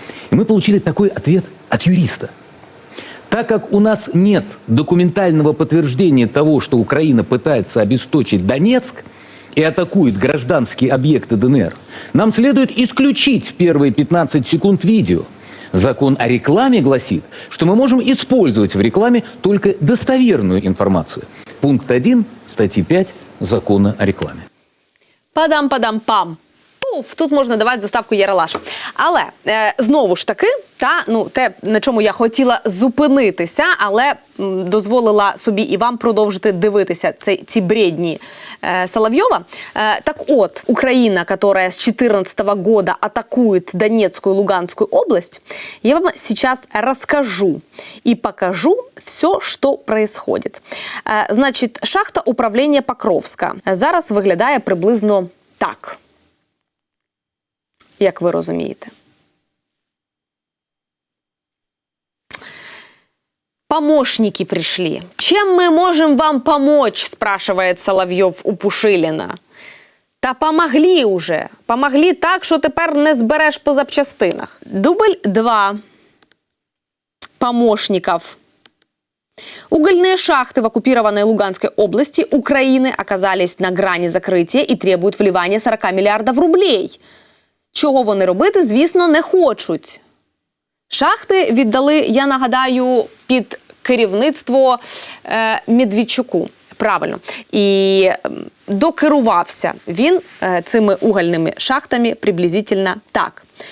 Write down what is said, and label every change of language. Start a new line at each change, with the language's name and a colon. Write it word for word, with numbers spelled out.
Russian: И мы получили такой ответ от юриста. Так как у нас нет документального подтверждения того, что Украина пытается обесточить Донецк и атакует гражданские объекты ДНР, нам следует исключить первые пятнадцать секунд видео. Закон о рекламе гласит, что мы можем использовать в рекламе только достоверную информацию. Пункт один статьи пять Закона о рекламе. Падам-падам-пам.
Ukrainian: Пуф, тут можна давати заставку Яралаш. Але, е, знову ж таки, та, ну, те, на чому я хотіла зупинитися, але м, дозволила собі і вам продовжити дивитися ці, ці бредні е, Соловйова. Е, так от, Україна, яка з
Russian: двадцать четырнадцатого года
Ukrainian: атакує Донецьку і Луганську область, я вам зараз розкажу і покажу все, що происходит. Е, значить, шахта управління Покровська зараз виглядає приблизно так. Як ви розумієте.
Russian: Помощники пришли. Чем мы можем вам помочь, спрашивает Соловйов у Пушиліна. Та помогли уже.
Ukrainian: Помогли так, що тепер не збереш по запчастинах.
Russian: Дубль два помощников. Угольные шахты в оккупированной Луганской области Украины оказались на грани закрытия и требуют вливания сорок миллиардов рублей.
Ukrainian: Чого вони робити, звісно, не хочуть. Шахти віддали, я нагадаю, під керівництво е, Медведчуку. Правильно. І е, докерувався він е, цими угольними шахтами приблизительно так.